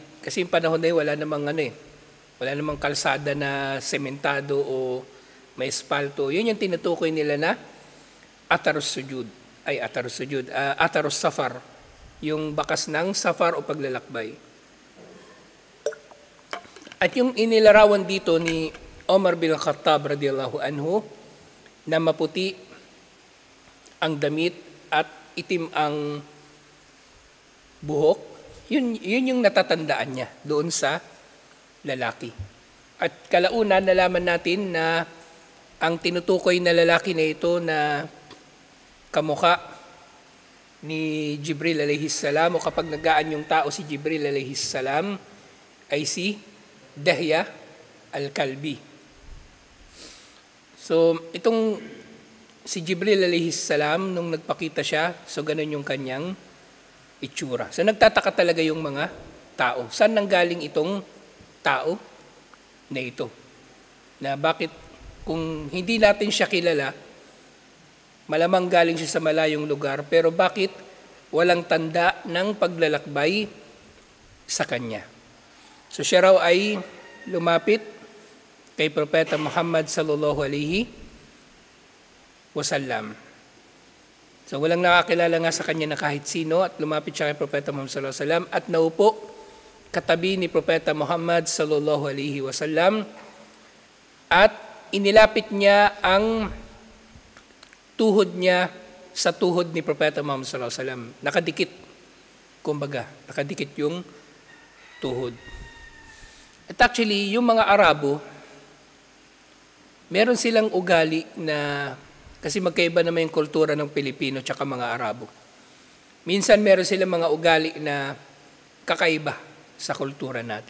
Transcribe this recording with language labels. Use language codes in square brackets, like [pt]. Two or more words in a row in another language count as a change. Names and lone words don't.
[tl] Kasi yung panahon na yun, wala namang kalsada na sementado o may espalto. Yun yung tinutukoy nila na [ar] أثر السفر. [tl] Yung bakas ng safar o paglalakbay. At yung inilarawan dito ni Omar bin Khattab [ar] رضي الله عنه [tl] na maputi ang damit at itim ang buhok, yun yung natatandaan niya doon sa lalaki. At kalaunan, nalaman natin na ang tinutukoy na lalaki na ito na kamukha ni Jibril [ar] عليه السلام, [tl] o kapag nagaan yung tao si Jibril [ar] عليه السلام, [tl] ay si Dahya al-Kalbi. So, itong si Jibril [ar] عليه السلام, [tl] nung nagpakita siya, so ganun yung kanyang itsura. So, nagtataka talaga yung mga tao. Saan nanggaling itong tao na ito? Na bakit kung hindi natin siya kilala, malamang galing siya sa malayong lugar, pero bakit walang tanda ng paglalakbay sa kanya? So siya raw ay lumapit kay Propeta Muhammad [ar] صلى الله عليه وسلم. [tl] So walang nakakilala nga sa kanya na kahit sino, at lumapit siya kay Propeta Muhammad [ar] صلى الله عليه وسلم [tl] at naupo katabi ni Propeta Muhammad [ar] صلى الله عليه وسلم, [tl] at inilapit niya ang tuhod niya sa tuhod ni Propeta Muhammad [ar] صلى الله عليه وسلم. [tl] Nakadikit, kumbaga, nakadikit yung tuhod. At actually, yung mga Arabo, meron silang ugali na, kasi magkaiba naman yung kultura ng Pilipino tsaka mga Arabo. Minsan meron silang mga ugali na kakaiba sa kultura natin.